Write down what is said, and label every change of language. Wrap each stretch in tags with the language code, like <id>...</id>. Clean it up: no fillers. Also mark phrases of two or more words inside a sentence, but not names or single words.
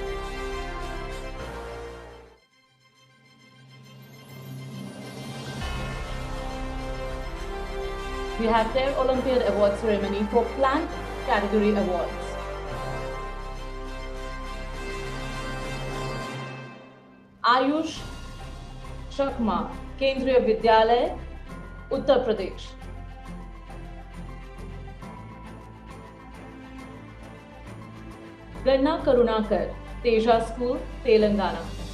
<en>We have TERRE Olympiad Award Ceremony for Plant Category Awards. Ayush Shakma, Kendriya Vidyalay, Uttar Pradesh. Ganna Karunakar, Teja School, Telangana.</en>